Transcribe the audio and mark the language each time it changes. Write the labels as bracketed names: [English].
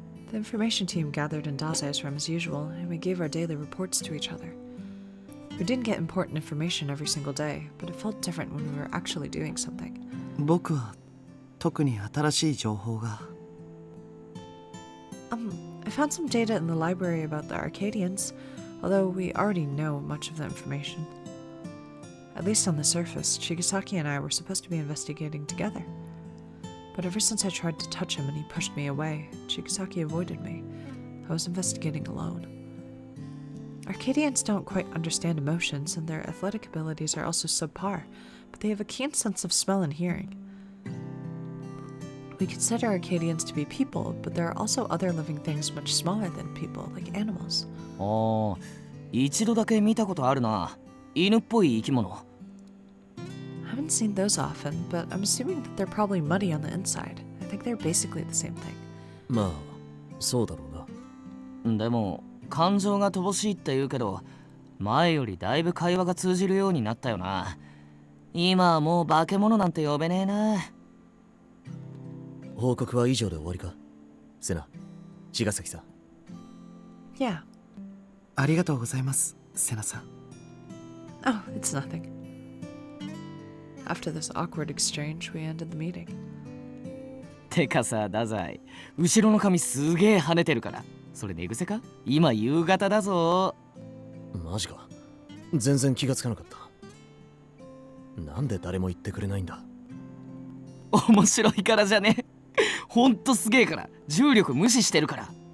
[English] The information team gathered in Dase's room as usual, and we gave our daily reports to each other. We didn't get important information every single day, but it felt different when we were actually doing something. [Japanese] 僕は特に新しい情報が [English] I found some data in the library about the Arcadians, although we already know much of the information. At least on the surface, Chigasaki and I were supposed to be investigating together. But ever since I tried to touch him and he pushed me away, Chigasaki avoided me. I was investigating alone. Arcadians don't quite understand emotions, and their athletic abilities are also subpar, but they have a keen sense of smell and hearing. We consider Arcadians to be people, but there are also other living things much smaller than people, like animals. [Japanese] ああ、一度だけ見たことあるな。犬っぽい生き物。 [English] I haven't seen those often, but I'm assuming that they're probably muddy on the inside. I think they're basically the same thing. [Japanese] まあそうだろうな。でも感情が乏しいって言うけど、前よりだいぶ会話が通じるようになったよな。今はもう化け物なんて呼べねえな。報告は以上で終わりか？セナ、茅ヶ崎さん。 [English] Yeah. [Japanese] ありがとうございます、セナさん。 [English] Oh, it's nothing. After this awkward exchange, we ended the meeting. [Japanese] てかさ、太宰、後ろの髪すげえ跳ねてるから。それ寝癖か？今夕方だぞ。マジか。全然気がつかなかった。なんで誰も言ってくれないんだ？面白いからじゃね。ほんとすげえから。重力無視してるから。